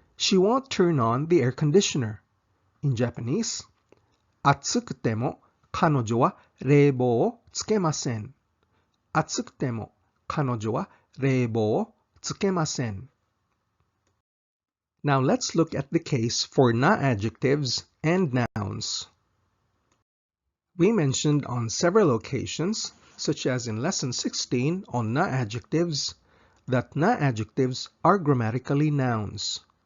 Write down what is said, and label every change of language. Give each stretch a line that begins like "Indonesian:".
English: she won't turn on the air conditioner. In Japanese,
Japanese: 暑くても彼女は冷房をつけません。暑くても彼女は冷房をつけません。
English: Now let's look at the case for na-adjectives and nouns. We mentioned on several occasions, such as in lesson 16 on na-adjectives, that na-adjectives are grammatically nouns.